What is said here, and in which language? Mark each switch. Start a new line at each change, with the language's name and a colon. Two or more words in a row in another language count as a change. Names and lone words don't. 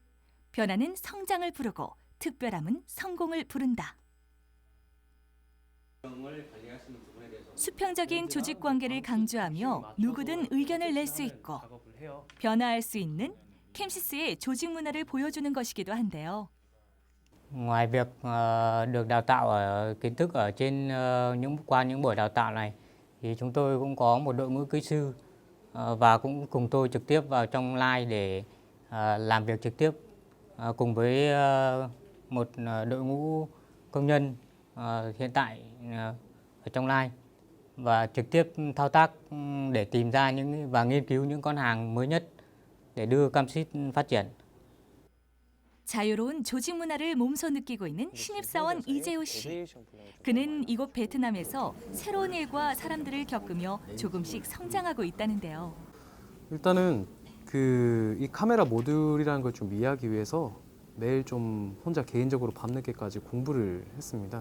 Korean: 변화는 성장을 부르고 특별함은 성공을 부른다. 수평적인 조직 관계를 강조하며 누구든 의견을 낼 수 있고 변화할 수 있는 캠시스의 조직 문화를 보여주는 것이기도 한데요.
Vietnamese: Ngoài việc được đào tạo ở kiến thức ở trên qua những buổi đào tạo này thì chúng tôi cũng có một đội ngũ kỹ sư và cũng cùng tôi trực tiếp vào trong line để làm việc trực tiếp cùng với một đội ngũ công nhân hiện tại ở trong line và trực tiếp thao tác để tìm ra và nghiên cứu những con hàng mới nhất để đưa Camsys phát triển.
Korean: 자유로운 조직 문화를 몸소 느끼고 있는 신입사원 이재호 씨. 그는 이곳 베트남에서 새로운 일과 사람들을 겪으며 조금씩 성장하고 있다는데요. 일단은 이 카메라 모듈이라는 걸 좀 이해하기 위해서 매일 좀 혼자 개인적으로 밤늦게까지 공부를 했습니다.